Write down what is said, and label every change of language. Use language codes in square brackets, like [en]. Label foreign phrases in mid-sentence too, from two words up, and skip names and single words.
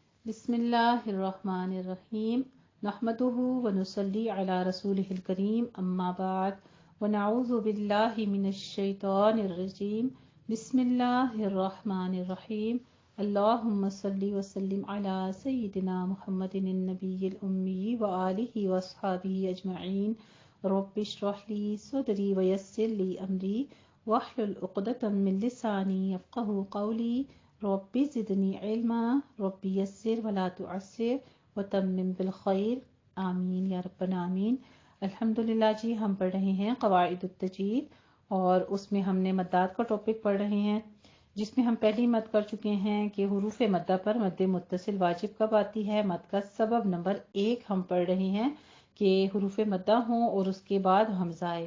[ar] بسم الله الرحمن الرحيم نحمده ونصلي على رسوله الكريم أما بعد ونعوذ بالله من الشيطان الرجيم بسم الله الرحمن الرحيم اللهم صل وسلم على سيدنا محمد النبي الأمي وآله وأصحابه أجمعين رب اشرح لي صدري ويسر لي أمري واحلل عقدة من لساني يفقهوا قولي رب زدني علما رب يسر ولا تعسر وتمم بالخير آمين يا رب الآمين. [ur] الحمدللہ جی، ہم پڑھ رہے ہیں قواعد التجوید اور اس میں ہم نے مدات کا ٹاپک پڑھ رہے ہیں، جس میں ہم پہلی مد کر چکے ہیں کہ حروف مدہ پر مد متصل واجب کب آتی ہے. مد کا سبب نمبر 1 ہم پڑھ رہے ہیں کہ حروف مدہ ہوں اور اس کے بعد ہمزہ آئے.